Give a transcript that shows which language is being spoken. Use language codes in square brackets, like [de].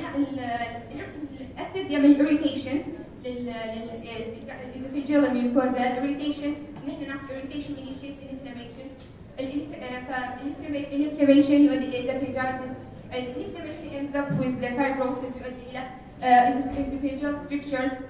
[ar] الاسيد يعمل irritation للاسوفيجيال ميوكوزا. [en] irritation [ar] نحن نعرف [en] irritation initiates inflammation. [ar] الانفلاميشن يؤدي الى esophagitis. [en] الانفلاميشن ends up with the fibrosis [ar] يؤدي الى [en] esophageal strictures.